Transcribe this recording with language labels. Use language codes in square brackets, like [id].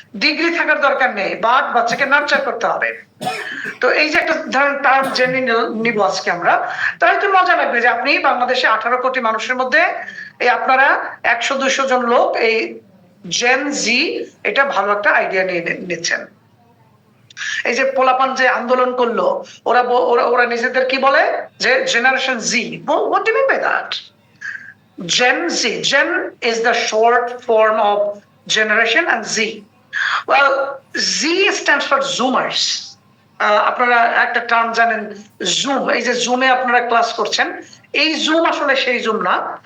[bn] Degree থাকার দরকার নেই, বাট বাচ্চাকে নার্চার করতে হবে। তো এই যে একটা ধরেন টার্ম জেনে নিব আজকে আমরা, তাহলে তো মজা লাগবে যে আপনি বাংলাদেশে 18 কোটি মানুষের মধ্যে এই আপনারা 100-200 জন লোক এই জেন জি এটা ভালো একটা আইডিয়া নিয়ে নিচ্ছেন। এই যে পোলাপান যে আন্দোলন করলো, ওরা ওরা নিজেদের কি বলে যে generation G. [en] What do you mean by that? Gen Z. Gen is the short form of generation and Z. Well, Z stands for Zoomers. [bn] আপনারা একটা টার্ম জানেন জুম। এই যে জুমে আপনারা ক্লাস করছেন, এই জুম আসলে সেই জুম না।